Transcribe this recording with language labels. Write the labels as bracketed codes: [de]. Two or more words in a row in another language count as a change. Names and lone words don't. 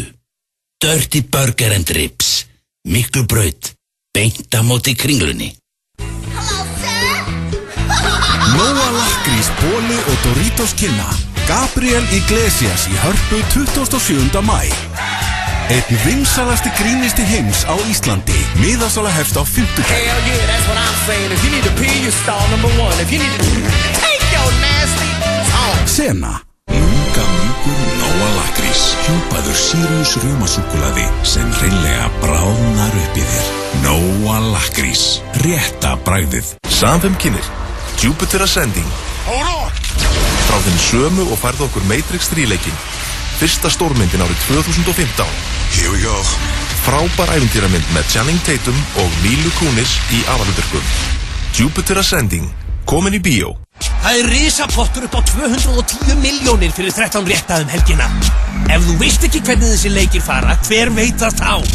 [is] Dirty Burger and Ribs, Miklubraut, beint á móti Kringlunni. Nóa Lakrís, Bóli og Doritos kynna Gabriel Iglesias í Hörpu 27. maí. Einn vinsalasti grínisti heims á Íslandi. Miðasala hefst á 50. [en] Hell yeah, that's what I'm saying. If you need to pee, you stall number 1. If you need to take your nasty talk. [is] Sena. Lunga mjúkur Nóa Lakrís. Hjúpaður Sirius rjómasúkkulaði sem hreinlega bráðnar upp í þér. Nóa Lakrís. Rétta bragðið. Samfem kynir Jupiter Ascending. Frá þeim sömu og færðu okkur Matrix 3-leikinn. Fyrsta stórmyndin árið 2015. [en] Here we go. [is] Frábær ævintýramynd með Channing Tatum og Mila Kunis í aðalhlutverkum. Jupiter Ascending, komin í bíó. Það risapottur upp á 210 milljónir fyrir 13 rétta helgina. Ef þú veist ekki hvernig þessi leikir fara, hver veit það þá?